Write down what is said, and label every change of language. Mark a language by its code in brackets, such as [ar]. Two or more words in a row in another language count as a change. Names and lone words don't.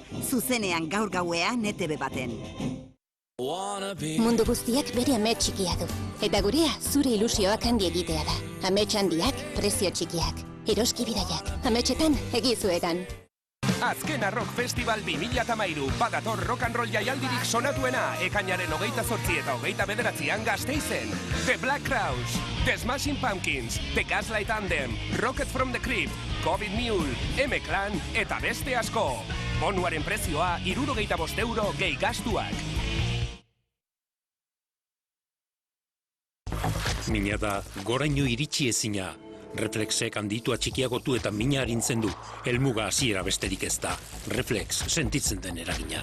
[eu] Zuzenean gaur gauean ETV baten. Mundu guztiak bere amets txikia du. Eta gurea zure ilusioak handi egitea da. Amets handiak, prezio txikiak. Eroski bidaiak, ametsetan egizuetan. Azkena Rock Festival 2013, badator [en] rock and roll [eu] jaialdirik sonatuena, ekainaren 28 eta 29an Gasteizen. The Black Crowes, The Smashing Pumpkins, The Gaslight Anthem, Rocket from the Crypt, Covid Mule, M-Clan eta beste asko. Bonuaren prezioa 65 euro gehi gastuak. Mina da, goraino iritsi ezina. Reflexek handitu atxikiagotu eta mina harintzen du. Helmuga hasiera besterik ez da. Reflex, sentitzen den eragina.